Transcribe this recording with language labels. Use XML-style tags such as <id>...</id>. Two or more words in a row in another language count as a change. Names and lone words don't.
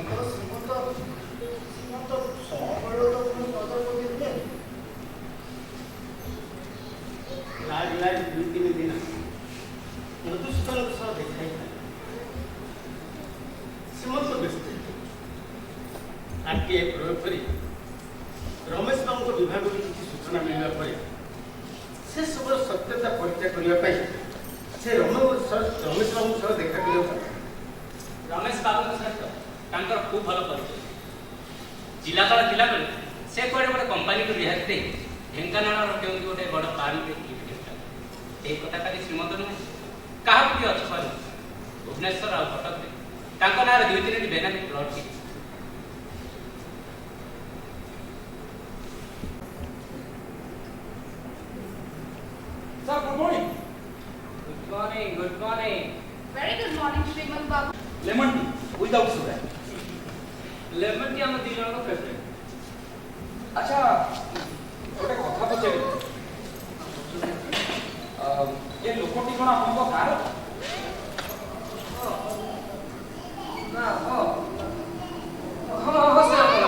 <or>ଲାଜ 2-3 ଦିନ ମଧୁସୂଦନଙ୍କ ସହ ଦେଖା ହେଇଥିଲା। ଶ୍ରୀମନ୍ତ ବ୍ୟସ୍ତ आरटीआई प्रयोग କରି ରମେଶ ବାବୁଙ୍କ ବିଭାଗରୁ କିଛି ସୂଚନା ମିଳିବା ପରେ ସେ ସବୁର ସତ୍ୟତା ପରୀକ୍ଷା କରିବା ପାଇଁ ସେ ରମେଶ ବାବୁଙ୍କ ସହ ଦେଖା କରିବାକୁ ରମେଶ ବାବୁଙ୍କ ସହିତ ତାଙ୍କର ଖୁବ୍ ଭଲ ପରିଚୟ। ଜିଲ୍ଲାପାଳ ଥିଲାବେଳେ ସେ କୁଆଡ଼େ ଗୋଟେ କମ୍ପାନୀକୁ ରିହାତି ଦେଇ ଢେଙ୍କାନାଳର କେଉଁଠି ଗୋଟେ ବଡ଼ ଫାର୍ମରେ ଏଇ କଥା ଖାଲି ଶ୍ରୀମନ୍ତ ନୁହେଁ, କାହାକୁ ବି ଅଛି କହିବ ଭୁବନେଶ୍ୱର ଆଉ କଟକରେ ତାଙ୍କ ନାଁରେ 2-3ଟି ବେନାମୀ ପ୍ଲଟ୍ କିଣିଛି।</or> <en>Sir, good morning. Good morning, good morning. Very good morning, Srimant Babu. Lemon tea without sugar. lemon tea</en> <or>ଆମ 2 ଜଣଙ୍କ ଫେଭରେଟ୍। ଆଚ୍ଛା ଗୋଟେ କଥା ପଚାରିବି, ଏ ଲୋକଟି କ'ଣ ଆପଣଙ୍କ ଗାଁର? ନା ହଁ ସେ ଆମର।</or>